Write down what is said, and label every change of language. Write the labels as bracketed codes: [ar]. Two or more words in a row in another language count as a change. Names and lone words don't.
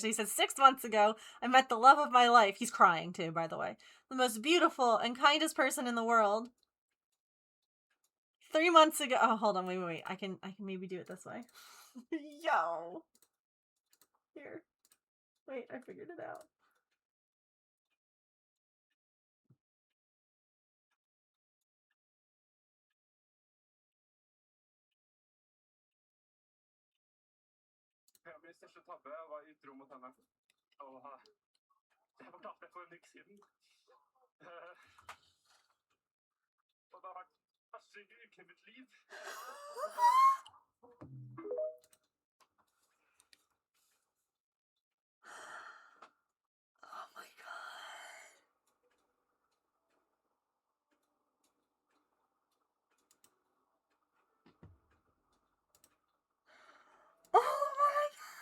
[en] He says, 6 months ago, I met the love of my life. He's crying too, by the way. The most beautiful and kindest person in the world. 3 months ago. Oh, hold on, wait. I can maybe do it this way. Yo. Here. Wait, I figured it out. [no] Min største tabbe var utro mot henne. Og det fortalte jeg for en uke siden. Og det har vært første uke i mitt liv. [en] Oh my god. Oh my god.